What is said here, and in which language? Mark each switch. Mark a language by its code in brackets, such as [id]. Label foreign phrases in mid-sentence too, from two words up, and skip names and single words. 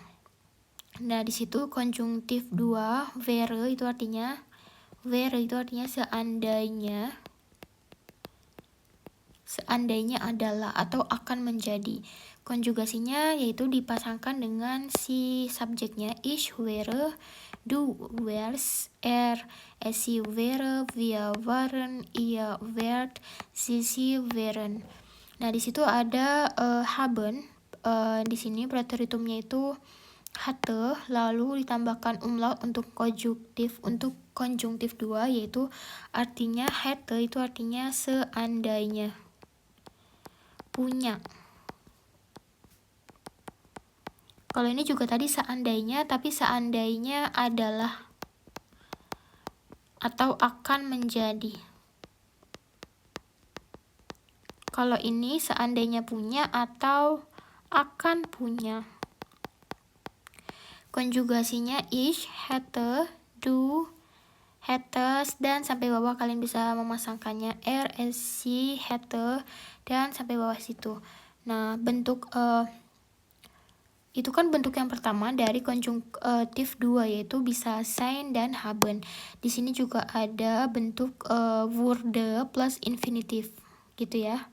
[id] Nah, di situ konjungtif 2 wäre itu artinya seandainya adalah atau akan menjadi. Konjugasinya yaitu dipasangkan dengan si subjeknya [de] ich wäre, du wärst, sie wäre, wir waren, ihr wärt, sie wären. [id] Nah, di situ ada haben. Di sini preteritumnya itu hatte, lalu ditambahkan umlaut untuk konjungtif 2, yaitu artinya hätte itu artinya seandainya, punya. Kalau ini juga tadi seandainya, tapi seandainya adalah atau akan menjadi. Kalau ini seandainya punya atau akan punya. Konjugasinya [de] ich, hätte, du, hättest, [id] dan sampai bawah kalian bisa memasangkannya [de] sie, hätte, [id] dan sampai bawah situ. Nah, bentuk itu kan bentuk yang pertama dari konjungtif 2, yaitu bisa sein dan haben. Di sini juga ada bentuk wurde plus infinitif gitu ya.